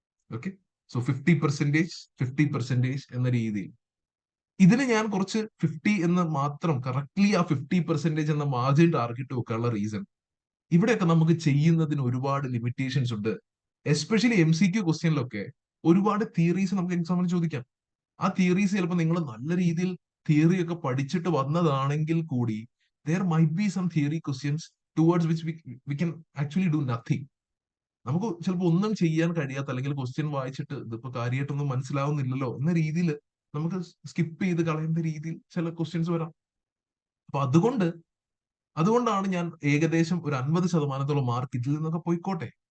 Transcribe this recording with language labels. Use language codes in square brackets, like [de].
[ml] Okay, so 50% എന്ന രീതിയിൽ ഇതിന് ഞാൻ കുറച്ച് 50 എന്ന് മാത്രം കറക്റ്റ്ലി ആ 50% എന്ന മാർജിൻ ടാർഗറ്റ് വെക്കാനുള്ള റീസൺ, ഇവിടെയൊക്കെ നമുക്ക് ചെയ്യുന്നതിന് ഒരുപാട് ലിമിറ്റേഷൻസ് ഉണ്ട്. എസ്പെഷ്യലി MCQ ക്വസ്റ്റ്യനിലൊക്കെ ഒരുപാട് തിയറീസ് നമുക്ക് എക്സാമിന് ചോദിക്കാം. ആ തിയറീസ് ചിലപ്പോൾ നിങ്ങൾ നല്ല രീതിയിൽ തിയറി ഒക്കെ പഠിച്ചിട്ട് വന്നതാണെങ്കിൽ കൂടി [en] there might be some theory questions towards which we can actually do nothing. [ml] നമുക്ക് ചിലപ്പോൾ ഒന്നും ചെയ്യാൻ കഴിയാത്ത, അല്ലെങ്കിൽ ക്വസ്റ്റ്യൻ വായിച്ചിട്ട് ഇതിപ്പോ കാര്യമായിട്ടൊന്നും മനസ്സിലാവുന്നില്ലല്ലോ എന്ന രീതിയിൽ നമുക്ക് സ്കിപ്പ് ചെയ്ത് കളയുന്ന രീതിയിൽ ചില ക്വസ്റ്റ്യൻസ് വരാം. അപ്പൊ അതുകൊണ്ടാണ് ഞാൻ ഏകദേശം ഒരു 50% മാർക്ക് ഇതിൽ നിന്നൊക്കെ പോയിക്കോട്ടെ.